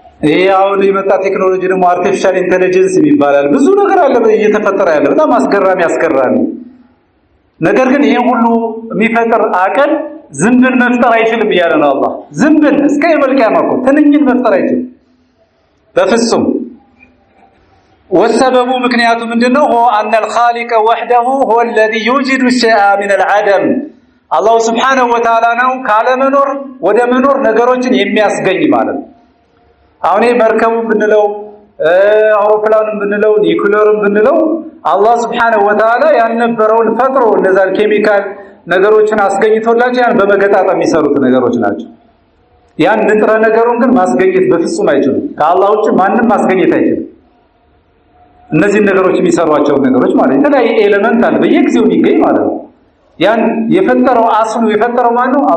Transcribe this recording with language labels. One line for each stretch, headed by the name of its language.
Amharic: ይሄ አሁን የመጣ ቴክኖሎጂ ደግሞ አርቲፊሻል ኢንተለጀንስ ይባላል። ብዙ ነገር አለ እየተፈጠረ ያለ በጣም አስገራሚ። ነገር ግን ይሄ ሁሉ የሚፈጥር አቅል ዝንብን መፍጠር አይችልም እያለ ነው አላህ። ዝንብን እስከ የመልቂያማ እኮ ትንኝን መፍጠር አይችልም በፍጹም። والسبب ምክንያቱ ምንድነው?
Arabic: هو أن الخالق وحده هو الذي يوجد الشيء من العدم.
Amharic: الله سبحانه وتعالى ነው ካለ መኖር ወደ መኖር ነገሮችን የሚያስገኝ ማለት ነው። አሁን መርከቡን ብንለው አውሮፕላኑን ብንለው ኒኩሌርን ብንለው አላህ Subhanahu Wa Ta'ala ያልነበረውን ፈጥሮ እንደዛ ኬሚካል ነገሮችን አስገኝቶላቸው ያን በመገጣጠም የሚሰሩት ነገሮች ናቸው። ያን ንጥረ ነገሩን ግን ማስገኘት በፍጹም አይችሉም። ከአላህ ውጭ ማንንም ማስገኘት አይችልም። እነዚህ ነገሮች የሚሰሯቸው ነገሮች ማለት የተለያየ ኤሌመንት አለ በየጊዜው የሚገኝ ማለት ነው። ያን የፈጠረው አስሉ የፈጠረው ማን ነው?